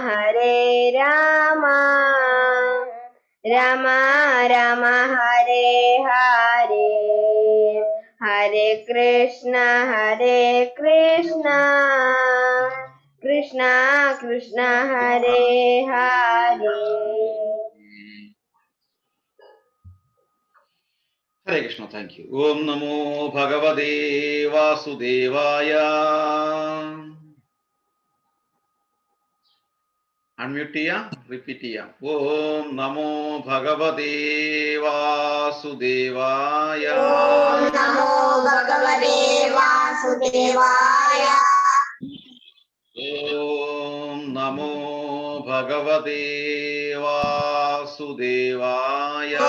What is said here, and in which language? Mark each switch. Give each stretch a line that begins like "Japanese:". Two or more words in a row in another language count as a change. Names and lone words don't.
Sanskrit: राम राम हरे हरे हरे कृष्ण कृष्ण कृष्ण हरे हरे. Hare Krishna,
English: thank you.
Sanskrit: Om Namo Bhagavate Vasudevaya.
Malayalam: Unmute ചെയ്യാം, repeat ചെയ്യാം.
Sanskrit: Om Namo Bhagavate Vasudevaya. Om Namo Bhagavate Vasudevaya. Om Namo Bhagavate Vasudevaya.